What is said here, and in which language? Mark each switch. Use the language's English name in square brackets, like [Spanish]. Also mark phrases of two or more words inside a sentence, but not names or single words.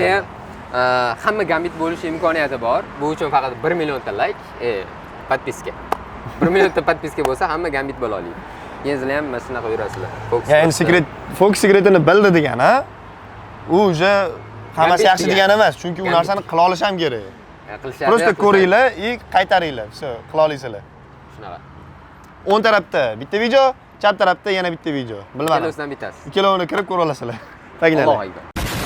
[Uzbek] Keyin hamma gambit bo'lish imkoniyati bor. Bu uchun faqat 1 millionta like, podpiska. 1 millionta podpiska bo'lsa hamma gambit bo'la oladi. Keyin sizlar ham mana shunaqa yurasizlar. Endi fokus sekretini bildi degan, ha? U уже hammasi yaxshi degani emas, chunki u narsani qila olish ham kerak. Qilishadi. Просто ko'ringlar и qaytaringlar. Все, qila olasizlar. Shunaqa. O'ng tarafda bitta video, chap tarafda yana bitta video. Bilmadim. Ikkalasidan bittasi. Ikkalovini kirib ko'ra olasizlar. Tagilar. [Arabic] الله أكبر.